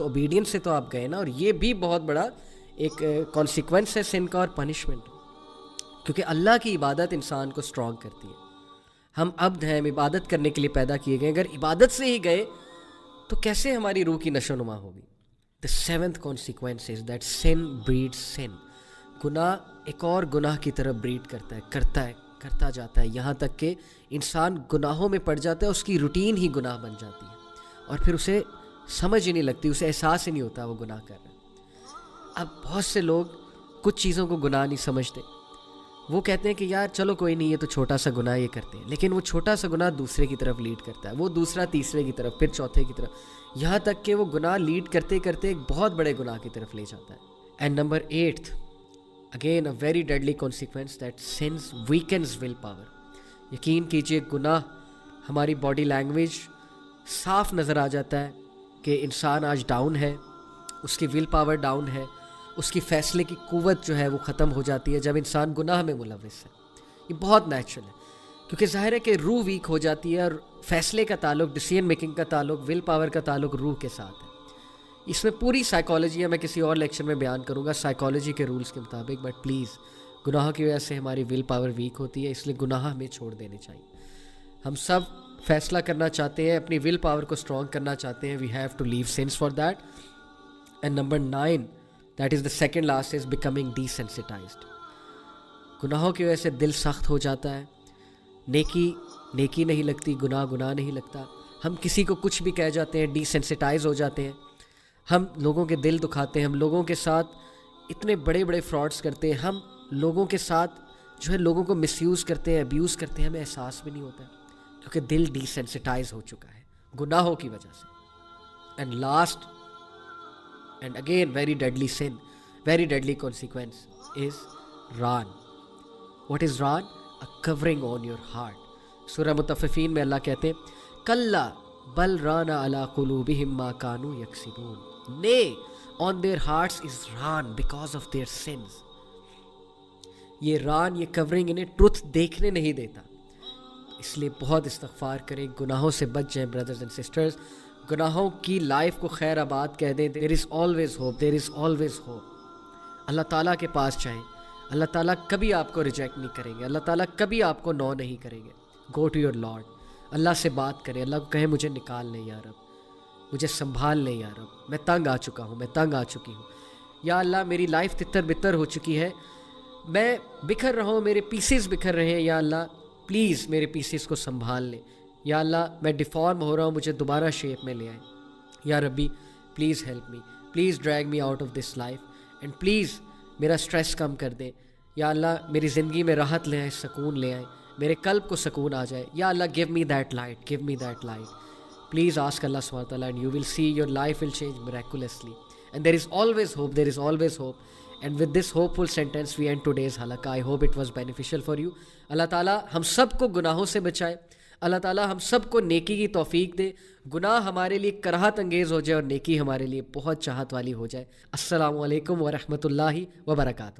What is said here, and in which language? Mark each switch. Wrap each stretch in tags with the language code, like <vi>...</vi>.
<ur>تو اوبیڈینس سے تو آپ گئے نا. اور یہ بھی بہت بڑا ایک کانسیکوینس ہے سن کا اور پنشمنٹ, کیونکہ اللہ کی عبادت انسان کو اسٹرانگ کرتی ہے. ہم عبد ہیں, ہم عبادت کرنے کے لیے پیدا کیے گئے. اگر عبادت سے ہی گئے تو کیسے ہماری روح کی نشو و نما ہوگی.</ur> <en>The 7th consequence is that sin breeds sin.</en> <ur>گناہ ایک اور گناہ کی طرف بریڈ کرتا جاتا ہے, یہاں تک کہ انسان گناہوں میں پڑ جاتا ہے. اس کی روٹین ہی گناہ بن جاتی ہے, اور پھر اسے سمجھ ہی نہیں لگتی, اسے احساس ہی نہیں ہوتا وہ گناہ کر رہا ہے. اب بہت سے لوگ کچھ چیزوں کو گناہ نہیں سمجھتے. وہ کہتے ہیں کہ یار چلو کوئی نہیں, یہ تو چھوٹا سا گناہ یہ کرتے ہیں. لیکن وہ چھوٹا سا گناہ دوسرے کی طرف لیڈ کرتا ہے, وہ دوسرا تیسرے کی طرف, پھر چوتھے کی طرف, یہاں تک کہ وہ گناہ لیڈ کرتے کرتے ایک بہت بڑے گناہ کی طرف لے جاتا ہے.</ur> <en>And number 8, again a very deadly consequence, that sins weakens will power.</en> <ur>یقین کیجیے گناہ ہماری باڈی لینگویج صاف نظر آ جاتا ہے کہ انسان آج ڈاؤن ہے, اس کی ول پاور ڈاؤن ہے, اس کی فیصلے کی قوت جو ہے وہ ختم ہو جاتی ہے جب انسان گناہ میں ملوث ہے. یہ بہت نیچرل ہے, کیونکہ ظاہر ہے کہ روح ویک ہو جاتی ہے, اور فیصلے کا تعلق, ڈیسیژن میکنگ کا تعلق, ول پاور کا تعلق روح کے ساتھ ہے. اس میں پوری سائیکالوجی ہے, میں کسی اور لیکچر میں بیان کروں گا سائیکالوجی کے رولز کے مطابق.</ur> <en>but please,</en> <ur>گناہوں کی وجہ سے ہماری ول پاور ویک ہوتی ہے, اس لیے گناہ ہمیں چھوڑ دینے چاہیے. ہم سب فیصلہ کرنا چاہتے ہیں, اپنی ول پاور کو اسٹرانگ کرنا چاہتے ہیں.</ur> <en>We have to leave sins for that. And number 9, that is the second last, is becoming desensitized.</en> <ur>گناہوں کی وجہ سے دل سخت ہو جاتا ہے, نیکی نہیں لگتی, گناہ نہیں لگتا. ہم کسی کو کچھ بھی کہہ جاتے ہیں, ڈیسینسٹائز ہو جاتے ہیں, ہم لوگوں کے دل دکھاتے ہیں, ہم لوگوں کے ساتھ اتنے بڑے بڑے فراڈس کرتے ہیں, ہم لوگوں کے ساتھ جو ہے لوگوں کو مس یوز کرتے ہیں, ابیوز کرتے ہیں, ہمیں احساس بھی نہیں ہوتا ہے, کیونکہ دل ڈیسینسٹائز ہو چکا ہے گناہوں کی وجہ سے.</ur> <en>And last and again very deadly sin, very deadly consequence is ran. What is ran? A covering on your heart.</en> <ur>سورہ مطففین میں اللہ کہتے ہیں</ur> <ar>کلا بل ران علی قلوبہم ما کانوا یکسبون.</ar> <en>Nay, on their hearts is ran because of their sins.</en> <ur>یہ ران, یہ کورنگ انہیں truth دیکھنے نہیں دیتا. اس لیے بہت استغفار کریں, گناہوں سے بچ جائیں</ur> <en>Brothers and sisters.</en> <ur>گناہوں کی لائف کو خیر آباد کہہ دیں.</ur> <en>there is always hope,</en> <ur>there is always hope. اللہ تعالیٰ کے پاس جائیں, اللہ تعالیٰ کبھی آپ کو ریجیکٹ نہیں کریں گے, اللہ تعالیٰ کبھی آپ کو نو نہیں کریں گے.</ur> <en>go to your lord,</en> <ur>اللہ سے بات کریں, اللہ کو کہیں مجھے نکال لیں یا رب, مجھے سنبھال لیں یا رب, میں تنگ آ چکا ہوں, میں تنگ آ چکی ہوں. یا اللہ میری لائف تتر بتر ہو چکی ہے, میں بکھر رہا ہوں, میرے پیسز بکھر رہے ہیں, یا اللہ پلیز میرے پیسز کو سنبھال لیں. یا اللہ میں ڈیفارم ہو رہا ہوں, مجھے دوبارہ شیپ میں لے آئیں. یا ربی</ur> <en>please help me, please drag me out of this life, and please</en> <ur>میرا اسٹریس کم کر دیں. یا اللہ میری زندگی میں راحت لے آئیں, سکون لے آئیں, میرے قلب کو سکون آ جائے.</ur> <en>یا Allah give me that light, give me that light. Please ask Allah سبحانہ وتعالیٰ and you will see your life will change miraculously. And there is always hope, there is always hope. And with this hopeful sentence we end today's halaqah. I hope it was beneficial for you.</en> <ur>اللہ تعالیٰ ہم سب کو گناہوں سے بچائے, اللہ تعالیٰ ہم سب کو نیکی کی توفیق دے, گناہ ہمارے لیے کراہت انگیز ہو جائے اور نیکی ہمارے لیے بہت چاہت والی ہو جائے. السلام علیکم ورحمۃ اللہ وبرکاتہ.</ur>